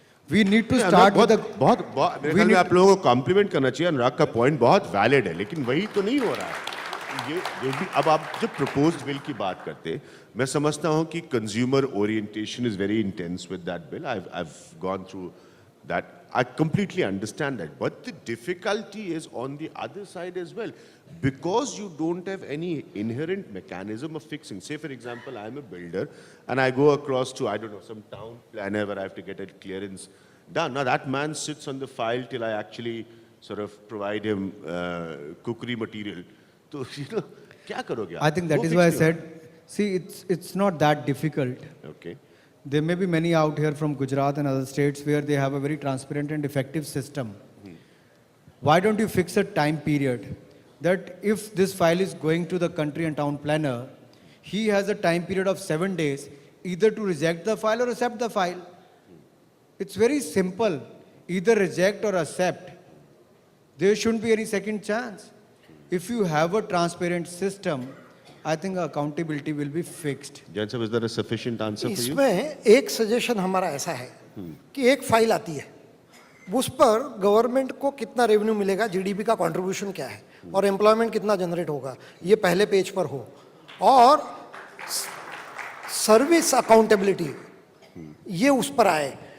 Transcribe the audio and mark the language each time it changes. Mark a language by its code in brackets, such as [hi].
[en] we need to start with [hi] बहुत मेरे ख्याल में आप लोगों को कॉम्प्लीमेंट करना चाहिए। अनुराग का पॉइंट बहुत वैलिड है, लेकिन वही तो नहीं हो रहा है। ये भी, अब आप जब प्रपोज्ड बिल की बात करते हैं, मैं समझता हूं कि [en] Consumer orientation is very intense with that bill. I have gone through that. I completely understand that, but the difficulty is on the other side as well, because you don't have any inherent mechanism of fixing. Say for example, I am a builder and I go across to, I don't know, some town planner where I have to get a clearance done. Now that man sits on the file till I actually sort of provide him cookery material. [hi] So, kya karoge aap? [en] I think that is why I said, see, it's not that difficult. Okay. There may be many out here from Gujarat and other states where they have a very transparent and effective system. Why don't you fix a time period that if this file is going to the country and town planner, he has a time period of 7 days either to reject the file or accept the file. It's very simple. Either reject or accept. There shouldn't be any second chance. If you have a transparent system, I think accountability will be fixed. Jain sir, is there a sufficient answer for you? [hi] इसमें एक suggestion हमारा ऐसा है कि एक file आती है, उस पर गवर्नमेंट को कितना रेवेन्यू मिलेगा, जीडीपी का कंट्रीब्यूशन क्या है और एम्प्लॉयमेंट कितना जनरेट होगा, ये पहले पेज पर हो, और सर्विस अकाउंटेबिलिटी ये उस पर आए।